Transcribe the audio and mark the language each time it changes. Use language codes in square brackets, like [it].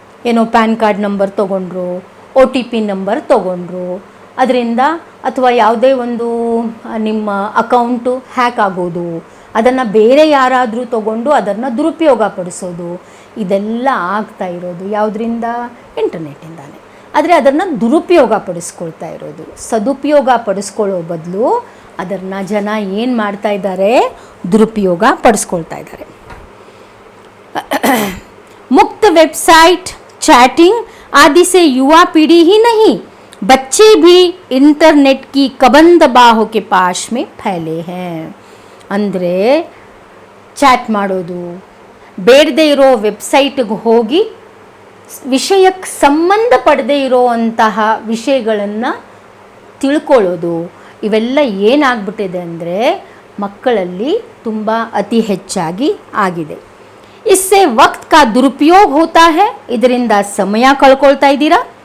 [kn] ಏನೋ PAN card number ತೊಗೊಂಡ್ರು, OTP number ತೊಗೊಂಡ್ರು, ಅದರಿಂದ ಅಥವಾ ಯಾವುದೇ ಒಂದು ನಿಮ್ಮ ಅಕೌಂಟು ಹ್ಯಾಕ್ ಆಗೋದು, ಅದನ್ನು ಬೇರೆ ಯಾರಾದರೂ ತೊಗೊಂಡು ಅದನ್ನು ದುರುಪಯೋಗ ಪಡಿಸೋದು, ಇದೆಲ್ಲ ಆಗ್ತಾ ಇರೋದು ಯಾವುದರಿಂದ? ಇಂಟರ್ನೆಟ್ಟಿಂದಾನೆ. ಆದರೆ ಅದನ್ನು ದುರುಪಯೋಗ ಪಡಿಸ್ಕೊಳ್ತಾ ಇರೋದು. ಸದುಪಯೋಗ ಪಡಿಸ್ಕೊಳ್ಳೋ ಬದಲು ಅದನ್ನು ಜನ ಏನು ಮಾಡ್ತಾ ಇದ್ದಾರೆ, ದುರುಪಯೋಗ ಪಡಿಸ್ಕೊಳ್ತಾ ಇದ್ದಾರೆ. [hi] मुक्त वेबसाइट, चैटिंग आदि से युवा पीढ़ी ही नहीं बच्चे भी इंटरनेट की कबंद बाहों के पास में फैले हैं. [kn] ಅಂದರೆ ಚಾಟ್ ಮಾಡೋದು, ಬೇಡದೇ ಇರೋ ವೆಬ್ಸೈಟ್ಗೆ ಹೋಗಿ ವಿಷಯಕ್ಕೆ ಸಂಬಂಧ ಪಡದೇ ಇರೋವಂತಹ ವಿಷಯಗಳನ್ನು ತಿಳ್ಕೊಳ್ಳೋದು, ಇವೆಲ್ಲ ಏನಾಗ್ಬಿಟ್ಟಿದೆ ಅಂದರೆ ಮಕ್ಕಳಲ್ಲಿ ತುಂಬ ಅತಿ ಹೆಚ್ಚಾಗಿ ಆಗಿದೆ. [hi] इससे वक्त का दुरुपयोग होता है, [kn] ಇದರಿಂದ ಸಮಯ ಕಳ್ಕೊಳ್ತಾ ಇದ್ದೀರಾ.